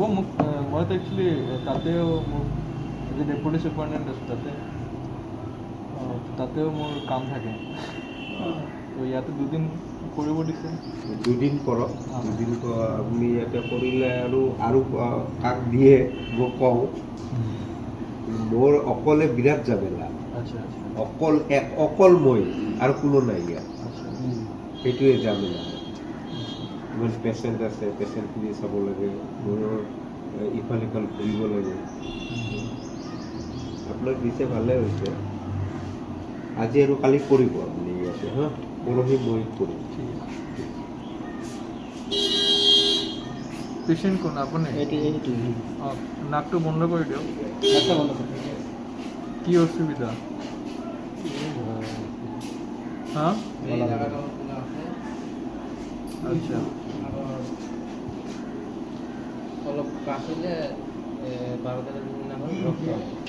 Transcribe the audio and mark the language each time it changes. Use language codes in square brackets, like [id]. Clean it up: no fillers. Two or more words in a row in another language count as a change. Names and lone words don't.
[as] মোক মইতো একচুৱেলি তাতেও মোৰ যে [en] deputy superintendent [as] আছোঁ তাতে, তাতেও মোৰ কাম থাকে, তো ইয়াতে 2 দিন কৰিব দিছে। 2 দিন কৰক। 2 দিন আপুনি ইয়াতে কৰিলে আৰু কাক দিয়ে মোক কওঁ, মোৰ অকলে বিৰাট ঝামেলা, আচ্ছা আচ্ছা অকল মই আৰু কোনো নাই ইয়াত, আচ্ছা সেইটোৱে ঝামেলা। ইমান পেচেণ্ট আছে, পেচেণ্টখিনি চাব লাগে, মোৰ ইফাল সিফাল ঘূৰিব লাগে। আপোনাক দিছে ভালে হৈছে। আজি আৰু কালি কৰিব আপুনি ইয়াতে, হা, পৰহি মই কৰিম। ঠিক আছে। পেচেণ্ট কোন আপুনি? এইটো অঁ, নাকটো বন্ধ কৰি দিয়ক। [bn] একটা বন্ধ করতে [as] কি অসুবিধা? হ্যাঁ আচ্ছা অলপ কাশিলে 12-13 দিন না হয় রক্ত হয়।